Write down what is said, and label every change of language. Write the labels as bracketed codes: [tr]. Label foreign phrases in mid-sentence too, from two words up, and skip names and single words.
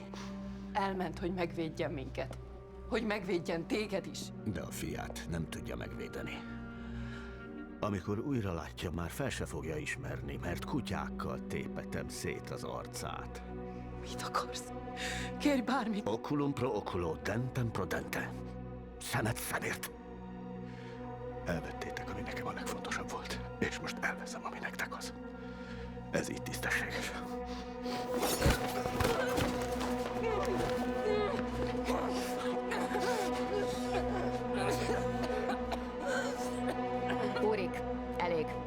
[hu] Elment, hogy megvédjen minket. Hogy megvédjen téged is. De a fiát nem tudja megvédeni. Amikor újra látja, már fel se fogja ismerni, mert kutyákkal tépetem szét az arcát. Mit akarsz? Kérj bármit. [la] Oculum pro oculo, dentem pro dente. [hu] Szemet szemért. Elvettétek, ami nekem a legfontosabb volt, és most elveszem, ami nektek az. Ez így tisztességes. Úrik, elég.